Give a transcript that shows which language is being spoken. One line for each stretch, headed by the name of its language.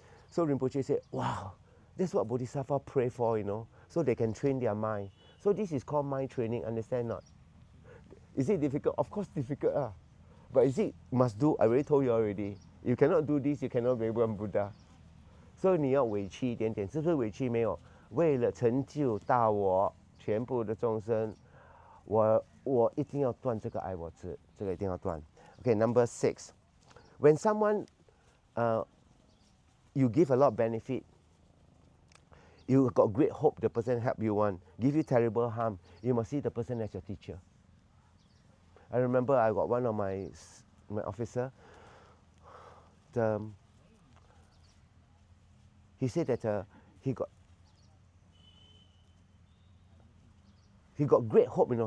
English: So Rinpoche said, wow, that's what bodhisattva pray for, so they can train their mind. So this is called mind training, understand not? Is it difficult? Of course difficult. But is it must do? I already told you already. You cannot do this, you cannot be one Buddha.
Chinese: So 你要委屈一点点，是不是委屈没有？为了成就大我，全部的众生，我一定要断这个爱我执，这个一定要断。
English: Okay, number 6. When someone you give a lot of benefit, you got great hope the person help you one, give you terrible harm, you must see the person as your teacher. I remember I got one of my officer, he said that he got great hope, you know.